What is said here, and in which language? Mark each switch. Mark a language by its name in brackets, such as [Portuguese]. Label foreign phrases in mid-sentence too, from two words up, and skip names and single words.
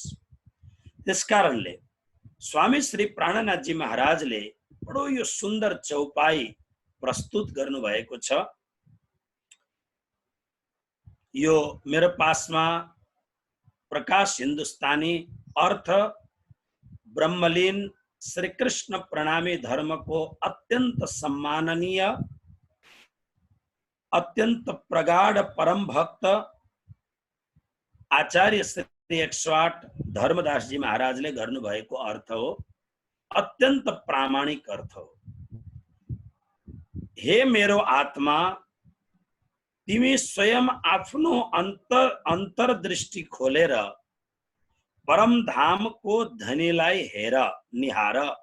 [Nepali] त्यस कारणले स्वामी श्री प्राणनाथ जी महाराजले बडो यो सुन्दर चौपाई प्रस्तुत गर्नु भएको छ। यो मेरो पासमा प्रकाश हिन्दुस्तानी अर्थ ब्रह्मलीन श्री कृष्ण प्रणामी धर्म को अत्यंत सम्माननीय, अत्यंत प्रगाढ़ परम भक्त आचार्य श्री 108 धर्मदास जी महाराजले गर्नु भएको अर्थ हो। अत्यंत प्रामाणिक अर्थ हो। हे मेरो आत्मा, तिमी स्वयं आफ्नो अंतरदृष्टि खोलेर परम धाम को धनीलाई हेर, निहार।